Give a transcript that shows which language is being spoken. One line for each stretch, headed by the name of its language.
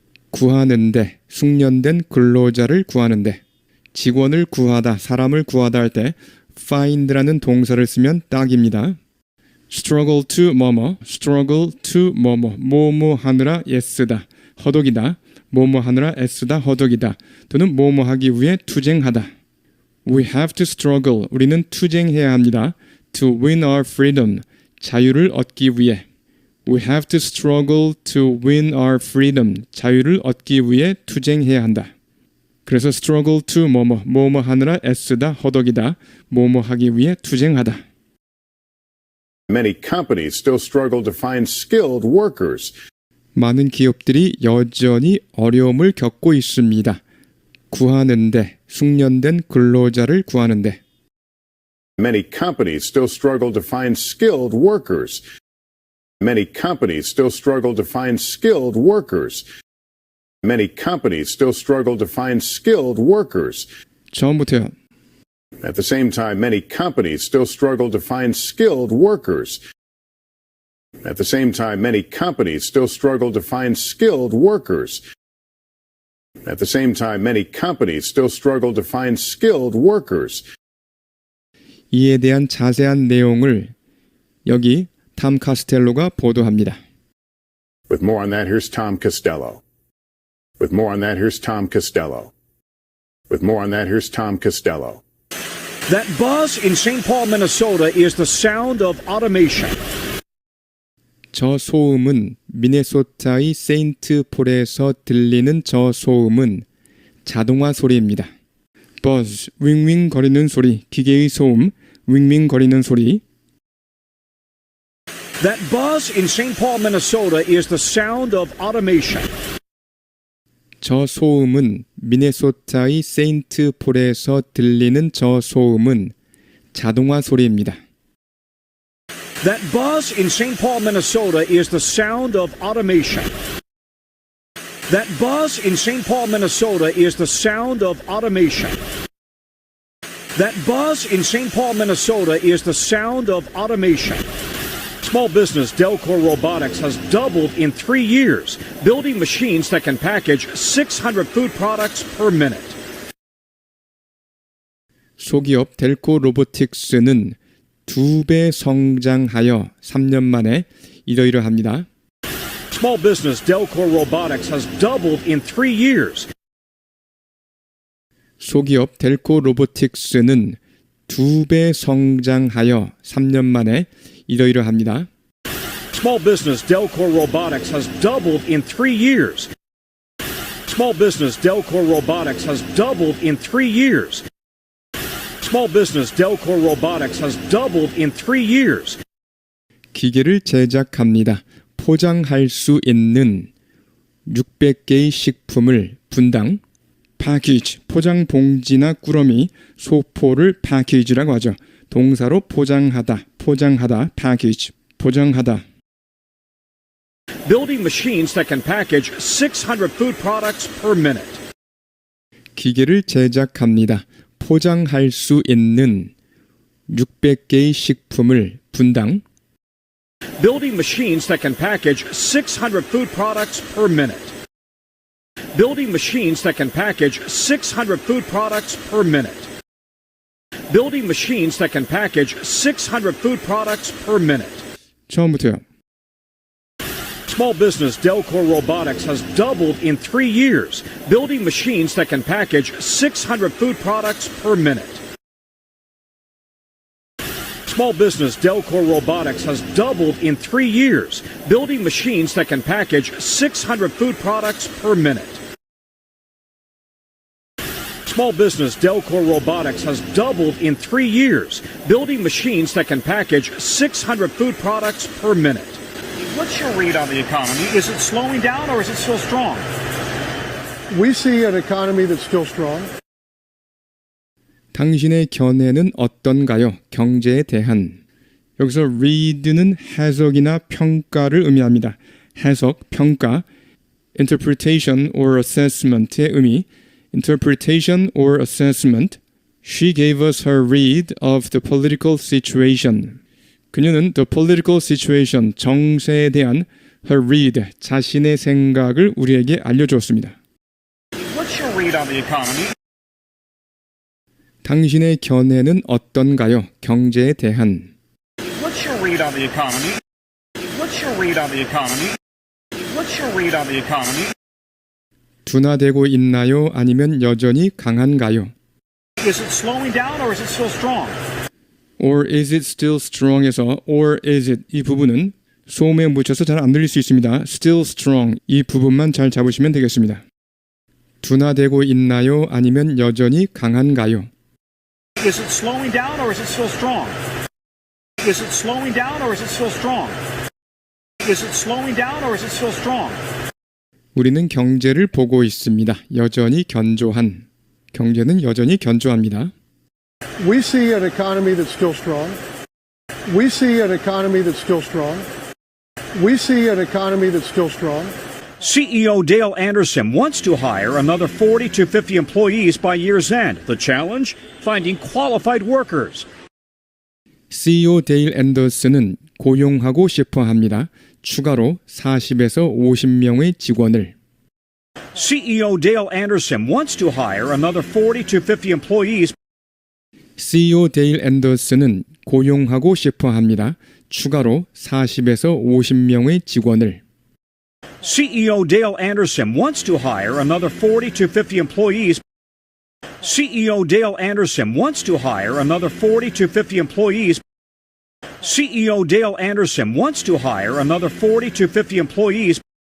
Korean: 구하는데, 숙련된 근로자를 구하는데, 직원을 구하다, 사람을 구하다 할 때 find라는 동사를 쓰면 딱입니다. struggle to 뭐뭐, struggle to 뭐뭐 하느라 애쓰다, 허덕이다, 뭐뭐 하느라 애쓰다, 허덕이다, 또는 뭐뭐 하기 위해 투쟁하다.
English: We have to struggle,
Korean: 우리는 투쟁해야 합니다.
English: To win our freedom,
Korean: 자유를 얻기 위해.
English: We have to struggle to win our freedom,
Korean: 자유를 얻기 위해 투쟁해야 한다. 그래서 struggle to 뭐뭐 하느라 애쓰다, 허덕이다, 뭐뭐 하기 위해 투쟁하다.
English: many companies still struggle to find skilled workers.
Korean: 많은 기업들이 여전히 어려움을 겪고 있습니다. 구하는데, 숙련된 근로자를 구하는데.
English: Many companies still struggle to find skilled workers. Many companies still struggle to find skilled workers. Many companies still struggle to find skilled workers.
Korean: 처음부터요.
English: At the same time, many companies still struggle to find skilled workers. At the same time, many companies still struggle to find skilled workers. At the same time, many companies still struggle to find skilled workers.
Korean: 이에 대한 자세한 내용을 여기 탐 카스텔로가 보도합니다.
English: With more on that, here's Tom Costello. With more on that, here's Tom Costello. With more on that, here's Tom Costello. That buzz in St. Paul, Minnesota is the sound of automation.
Korean: 저 소음은 미네소타의 세인트폴에서 들리는 저 소음은 자동화 소리입니다. buzz, 윙윙 거리는 소리, 기계의 소음, 윙윙 거리는 소리.
English: That buzz in St. Paul, Minnesota is the sound of automation.
Korean: 저 소음은 미네소타의 세인트폴에서 들리는 저 소음은 자동화 소리입니다.
English: That buzz in St. Paul, Minnesota is the sound of automation. That buzz in St. Paul, Minnesota is the sound of automation. That buzz in St. Paul, Minnesota is the sound of automation. Small business Delcor Robotics has doubled in 3 years, building machines that can package 600 food products per minute.
Korean: 소기업 델코 로보틱스는 2배 성장하여 3년 만에 이러이러합니다.
English: Small business Delcor Robotics has doubled in 3 years.
Korean: 소기업 델코 로보틱스는 2배 성장하여 3년 만에 이러이러합니다.
English: Small business Delcor Robotics has doubled in 3 years. Small business Delcor Robotics has doubled in 3 years. Small business Delcor Robotics has doubled in 3 years.
Korean: 기계를 제작합니다. 포장할 수 있는 600개의 식품을 분당 package, 포장 봉지나 꾸러미, 소포를 package라고 하죠. 동사로 포장하다, package, 포장하다.
English: Building machines that can package 600 food products per minute.
Korean: 기계를 제작합니다. 포장할 수 있는 600개의 식품을 분당
English: Building machines that can package 600 food products per minute. Building machines that can package 600 food products per minute. Building machines that can package 600 food products per minute.
Korean: 처음부터요.
English: Small business Delcor Robotics has doubled in 3 years, building machines that can package 600 food products per minute. Small business Delcor Robotics has doubled in 3 years, building machines that can package 600 food products per minute. Small business Delcor Robotics has doubled in 3 years, building machines that can package 600 food products per minute. What's your read on the economy? Is it slowing down or is it still strong? We see an economy that's still strong.
Korean: 당신의 견해는 어떤가요? 경제에 대한. 여기서 read는 해석이나 평가를 의미합니다. 해석, 평가,
English: interpretation or assessment
Korean: 의 의미,
English: interpretation or assessment. She gave us her read of the political situation.
Korean: 그녀는
English: the political situation,
Korean: 정세에 대한
English: her read,
Korean: 자신의 생각을 우리에게 알려주었습니다.
English: What's your read on the economy?
Korean: 당신의 견해는 어떤가요? 경제에 대한.
English: What's your read on the economy? What's your read on the economy? What's your read on the economy?
Korean: 둔화되고 있나요? 아니면 여전히 강한가요?
English: Is it slowing down or is it still strong? Or is it still strong
Korean: 에서
English: or is it
Korean: 이 부분은 소음에 묻혀서 잘 안 들릴 수 있습니다.
English: Still strong
Korean: 이 부분만 잘 잡으시면 되겠습니다. 둔화되고 있나요? 아니면 여전히 강한가요?
English: Is it slowing down or is it still strong? Is it slowing down or is it still strong? Is it slowing down or is it still strong?
Korean: 우리는 경제를 보고 있습니다. 여전히 견조한. 경제는 여전히 견조합니다.
English: We see an economy that's still strong. We see an economy that's still strong. We see an economy that's still strong. CEO Dale Anderson wants to hire another 40 to 50 employees by year's end. The challenge? Finding qualified workers.
Korean: CEO 데일 앤더슨은 고용하고 싶어 합니다. 추가로 40에서 50명의 직원을.
English: CEO Dale Anderson wants to hire another 40 to 50 employees.
Korean: CEO 데일 앤더슨은 고용하고 싶어 합니다. 추가로 40에서 50명의 직원을.
English: CEO Dale Anderson wants to hire another 40 to 50 employees. CEO Dale Anderson wants to hire another 40 to 50 employees. CEO Dale Anderson wants to hire another 40 to 50 employees